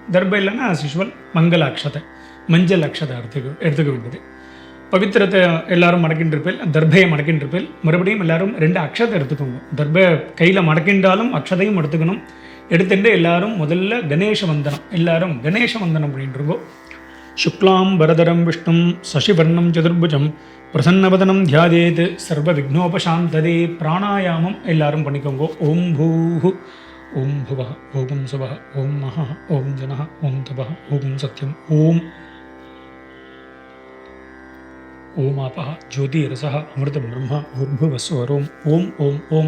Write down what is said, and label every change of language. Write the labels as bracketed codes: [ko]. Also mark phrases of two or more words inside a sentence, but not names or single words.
[ta] தர்பை இல்லைன்னா [en] as usual [ta] மங்கள அக்ஷதை, மஞ்சள் அக்ஷதை எடுத்துக்க வேண்டியது. பவித்திரத்தை எல்லாரும் மடக்கின்றிருப்பேன், தர்பையை மடக்கின்றிருப்பேன். மறுபடியும் எல்லாரும் 2 அக்ஷதை எடுத்துக்கோங்க. தர்பை கையில் மடக்கின்றாலும் அக்ஷதையும் எடுத்துக்கணும். எடுத்துட்டு எல்லாரும் முதல்ல கணேச வந்தனம், எல்லாரும் கணேச வந்தனம் பண்ணிட்டுருக்கோம். [sa] शुक्लां वरदरं विष्णुं शशिवर्णं चतुर्भुजं प्रसन्नवदनं ध्यायेत् सर्वविघ्नोपशान्तये प्राणायामம் [ta] எல்லாரும் பண்ணிக்கோங்க. [sa] ॐ भूः ॐ भुवः ॐ स्वः ॐ महः ॐ जनः ॐ तपः ॐ सत्यम् ॐ ॐ आपः ज्योतिरसः अमृतं ब्रह्म भूर्भुवस्वरोम् ॐ ॐ ॐ ஆபः ஜோதிரசः அமிர்தம் பிரம்மா பூர்புவஸ்வரோம் ஓம் ஓம் ஓம்.